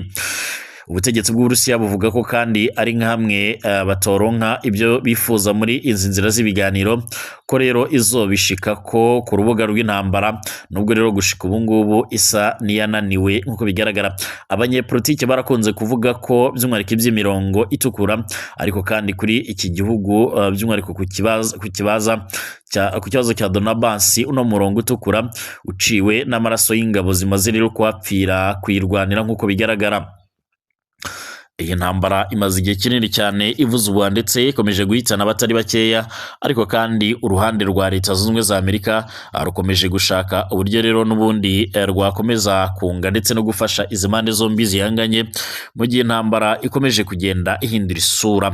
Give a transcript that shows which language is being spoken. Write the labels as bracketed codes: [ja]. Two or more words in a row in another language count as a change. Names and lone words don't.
[rn] Ubutegetsi bw'Uburusiya buvuga ko kandi ari nkamwe batoronka ibyo bifuza muri izi nzira z'ibiganiro, ko rero izobishika ko ku rubuga rw'intambara, nubwo rero gushika ubu ngubu isa niyananiwe nk'uko bigaragara. Abanyepolitike barakunze kuvuga ko by'umwihariko iby'imirongo itukura, ariko kandi kuri iki gihugu by'umwihariko ku kibazo cya Donbas, uno murongo utukura uciwe n'amaraso y'ingabo zimaze rero kuhapfira kuyirwanira nk'uko bigaragara. Iyi ntambara imaze igihe kinini cyane ivuzwa ndetse ikomeje guhitana abatari bakeya, ariko kandi uruhande rwa Leta Zunze Ubumwe za Amerika rukomeje gushaka uburyo rero n'ubundi rwakomeza kunga ndetse no gufasha izi mpande zombi zihanganye, mu gihe intambara ikomeje kugenda ihindura isura.